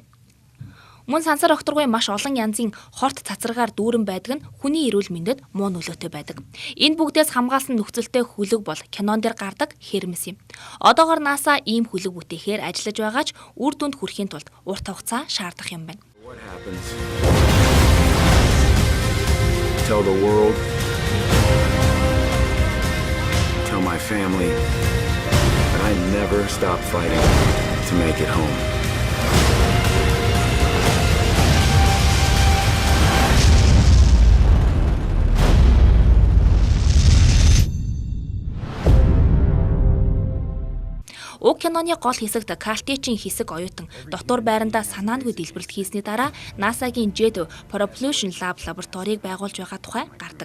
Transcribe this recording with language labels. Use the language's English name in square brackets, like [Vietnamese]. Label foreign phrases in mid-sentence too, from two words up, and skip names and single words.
[Mongolian] Мөн сансар окторгүй маш олон янзын хорт цацрагаар дүүрэн байдаг нь хүний эрүүл мэндэд муу нөлөөтэй байдаг. Энэ бүгдээс хамгаалсан нөхцөлтэй хөлөг бол кинон дээр гардаг Хермес юм. Одоогоор NASA ийм хөлөг бүтээхээр ажиллаж байгаач үр дүнд хүрэхийн тулд урт хугацаа шаардах юм байна. [English] Tell the world, tell my family that I never stop fighting to make it home. [Mongolian] Уг киноны гол хэсэгт Калтичийн хэсэг оюутан дотор байрандаа санаангүй дэлбэрэлт хийсний дараа NASA-гийн Jet Propulsion Lab лабораторийг байгуулж байгаа тухай гардаг.